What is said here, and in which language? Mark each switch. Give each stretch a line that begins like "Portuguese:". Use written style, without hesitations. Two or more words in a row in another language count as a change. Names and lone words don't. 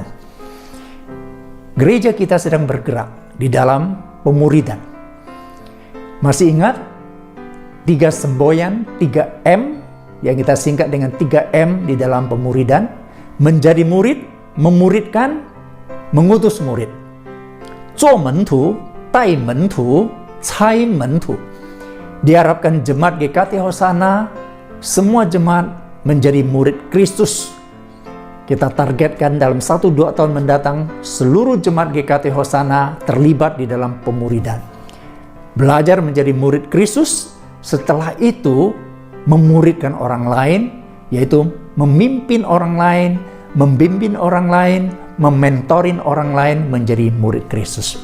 Indonesian: Gereja kita sedang bergerak di dalam pemuridan. Masih ingat 3 semboyan, 3M yang kita singkat dengan 3M di dalam pemuridan? Menjadi murid, memuridkan, mengutus murid.
Chinese: 做门徒, 带门徒, 差门徒.
Indonesian: Diharapkan jemaat GKT Hosana, semua jemaat menjadi murid Kristus. Kita targetkan dalam 1-2 tahun mendatang, seluruh jemaat GKT Hosana terlibat di dalam pemuridan. Belajar menjadi murid Kristus, setelah itu memuridkan orang lain, yaitu memimpin orang lain, membimbing orang lain, mementorin orang lain menjadi murid Kristus.